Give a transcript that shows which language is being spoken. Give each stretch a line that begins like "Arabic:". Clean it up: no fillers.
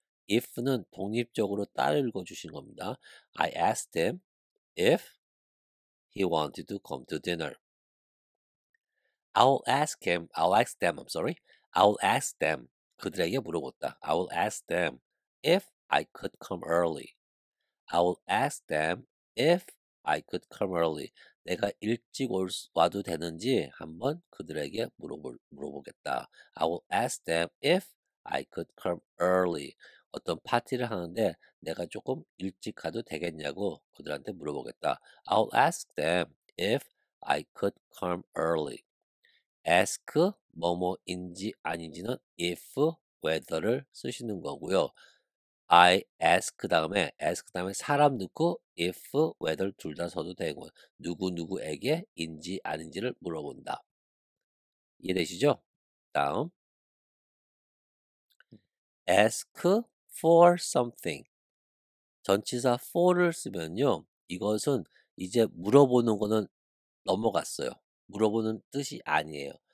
Korean: if는 독립적으로 따로 읽어주신 겁니다.
English: I asked him if he wanted to come to dinner. I'll ask them, I'm sorry. I'll ask them.
Korean: 그들에게 물어봤다.
English: I will ask them if I could come early. I will ask them if I could come early.
Korean: 내가 일찍 와도 되는지 한번 그들에게 물어보겠다.
English: I will ask them if I could come early.
Korean: 어떤 파티를 하는데 내가 조금 일찍 가도 되겠냐고 그들한테 물어보겠다.
English: I will ask them if I could come early.
Korean: ask 뭐뭐인지 아닌지는 if, whether를 쓰시는 거고요. I ask 다음에 사람 넣고 if, whether 둘 다 써도 되고 누구누구에게 인지 아닌지를 물어본다. 이해되시죠? 다음
English: ask for something.
Korean: 전치사 for를 쓰면요. 이것은 이제 물어보는 거는 넘어갔어요. 물어보는 뜻이 아니에요.